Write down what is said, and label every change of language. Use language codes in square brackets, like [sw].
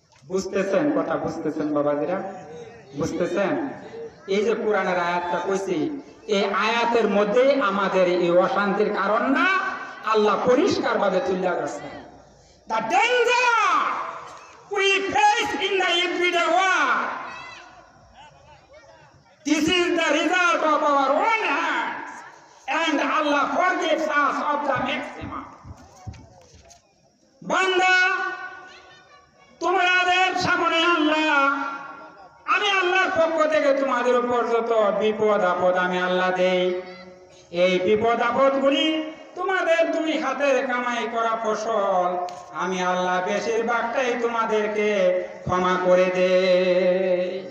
[bn] বুঝতেছেন? কথা বুঝতেছেন বাবাজিরা? বুঝতেছেন? এই যে কোরআনের আয়াতটা কইছি, এই আয়াতের মধ্যে আমাদের এই অশান্তির কারণ না আল্লাহ পরিষ্কার ভাবে তুলে ধরছেন। [en] The danger we face in the everyday world, this is the result of our own hands, and Allah forgives us of the maximum. [bn] বান্দা, তোমাদের সামনে আল্লাহ, আমি আল্লাহর পক্ষ থেকে তোমাদের উপর যত বিপদ আপদ আমি আল্লাহ দেই, এই বিপদ আপদ গুলি তোমাদের দুই হাতের কামাই করা ফসল আমি আল্লাহ বেশিরভাগটাই তোমাদেরকে ক্ষমা করে দেই।